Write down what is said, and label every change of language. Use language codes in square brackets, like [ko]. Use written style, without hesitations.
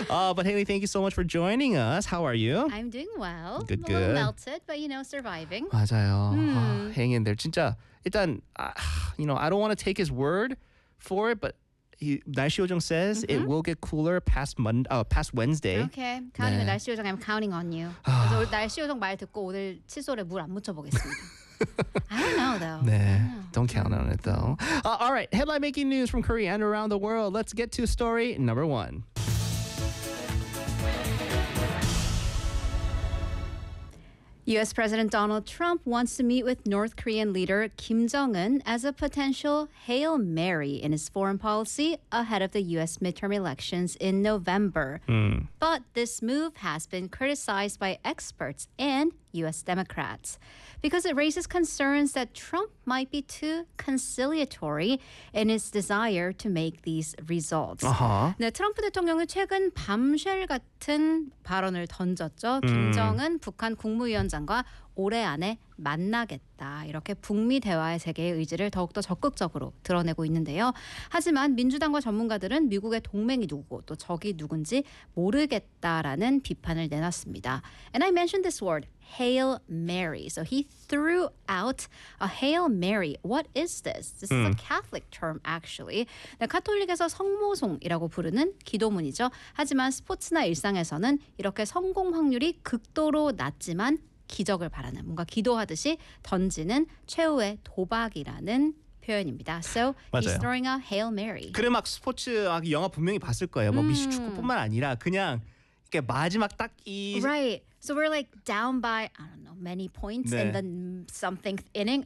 [en] But Haley, thank you so much for joining us. How are you? I'm doing well. Good, I'm good. A little melted, but you know, surviving. [ko] 맞아요. [en] Hang in there. [ko] 진짜 일단, [en] you know, I don't want to take his word for it, but [ko] 날씨 요정 [en] says it will get cooler past Monday, past Wednesday. Okay, [ko] 다음에 날씨 요정, [en] I'm counting on you. [ko] 그래서 오늘 날씨 요정 말 듣고 오늘 칫솔에 물 안 묻혀보겠습니다. [en] I don't know, though. Nah, don't count on it, though. All right, headline-making news from Korea and around the world. Let's get to story number one. U.S. President Donald Trump wants to meet with North Korean leader Kim Jong-un as a potential Hail Mary in his foreign policy ahead of the U.S. midterm elections in November. But this move has been criticized by experts and U.S. Democrats because it raises concerns that Trump might be too conciliatory in his desire to make these results. [ko] 네, 트럼프 대통령이 최근 밤쉘 같은 발언을 던졌죠. 김정은 북한 국무위원장과 올해 안에 만나겠다. 이렇게 북미 대화의 재개의 의지를 더욱더 적극적으로 드러내고 있는데요. 하지만 민주당과 전문가들은 미국의 동맹이 누구고 또 적이 누군지 모르겠다라는 비판을 내놨습니다. [en] And I mentioned this word, Hail Mary. So he threw out a Hail Mary. What is this? This is a Catholic term, actually. [ko] 네, 카톨릭에서 성모송이라고 부르는 기도문이죠. 하지만 스포츠나 일상에서는 이렇게 성공 확률이 극도로 낮지만 기적을 바라는, 뭔가 기도하듯이 던지는 최후의 도박이라는 표현입니다. [en] So, [ko] 맞아요. [en] He's throwing a Hail Mary. [ko] 그래, 막 스포츠 영화 분명히 봤을 거예요. 뭐 미식축구뿐만 아니라 그냥 이렇게 마지막 딱 이... [en] Right. So we're like down by, I don't know, many points [ko] 네. [en] in the something inning.